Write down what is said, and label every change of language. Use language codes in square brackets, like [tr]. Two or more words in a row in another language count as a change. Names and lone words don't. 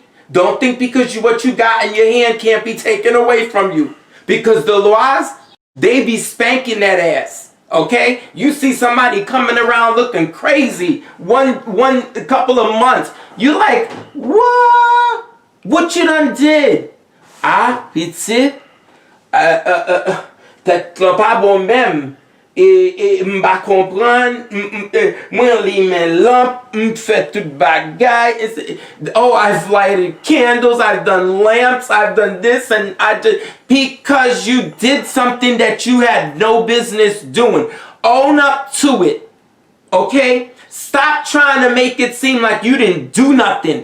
[en] Don't think because what you got in your hand can't be taken away from you. Because the laws, they be spanking that ass. Okay? You see somebody coming around looking crazy one couple of months. You like, what? What you done did? [ht] Ah, piti, tèt lan pa bon mèm. M'ba kompran, mwen li men lamp, m'fè tout bagay. [en] Oh, I've lighted candles, I've done lamps, I've done this, and I did, because you did something that you had no business doing. Own up to it, okay? Stop trying to make it seem like you didn't do nothing.